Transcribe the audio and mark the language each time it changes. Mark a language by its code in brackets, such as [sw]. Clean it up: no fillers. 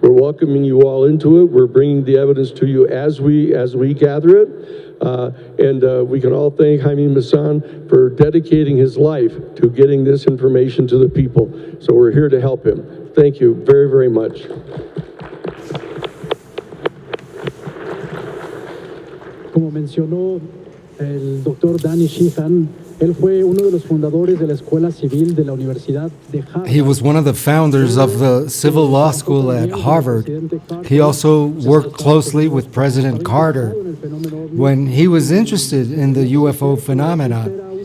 [en] We're welcoming you all into it. We're bringing the evidence to you as we gather it. And we can all thank Jaime Maussan for dedicating his life to getting this information to the people. So we're here to help him. Thank you very, very much. [es] Como mencionó el doctor Danny Sheehan, él fue uno de los fundadores de la Escuela Civil de la Universidad de Harvard. [en] He was one of the founders of the Civil Law School at Harvard. He also worked closely with President Carter when he was interested in the UFO phenomenon.